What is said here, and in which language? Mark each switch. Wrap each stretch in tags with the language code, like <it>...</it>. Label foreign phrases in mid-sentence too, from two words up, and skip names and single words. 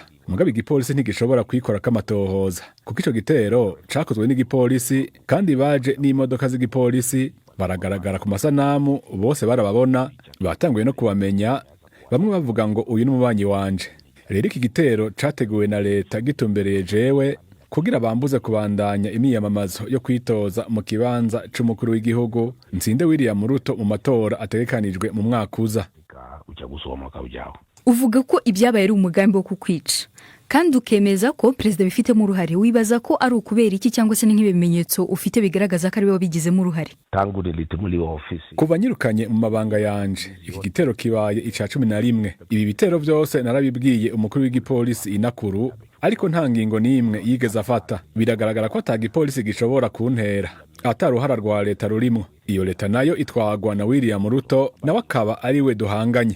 <rn>Mugabe igipolisi ntigishobora kwikora kamatohoza kuko ico gitero cakozwe n'igipolisi kandi baje n'imodoka z'igipolisi baragaragara ku masanamu bose barababona batanguye no kubamenya bamwe bavuga ngo uyu n'umubanyi wanje. Rero iki gitero categuwe na leta gitumbereye jewe kugira bambuze kubandanya imiyamamazo yo kwitoza mu kibanza c'umukuru w'igihugu Ntsinde William Ruto mu matora ategekanijwe mu mwaka uza.</rn> <rw>Uvuga ko ibyabaye ari umugambi wo kukwica kandi ukemeza ko Perezida bifitemo uruhare. Wibaza ko ari ukubera iki cyangwa se nk'ibimenyetso ufite bigaragaza ko ari bo bigizemo uruhare?</rw> <rn>Kuva nyirukanye mu mabanga yanje iki gitero kibaye ica 11. Ibi bitero byose narabibwiye umukuru w'igipolisi inakuru ariko nta ngingo n'imwe yigeze afata. Biragaragara ko atagipolisi gishobora kuntera ataruhara rwa leta rurimo. Iyo leta nayo itwagwa na William Ruto nawe akaba ari we duhanganye.</rn>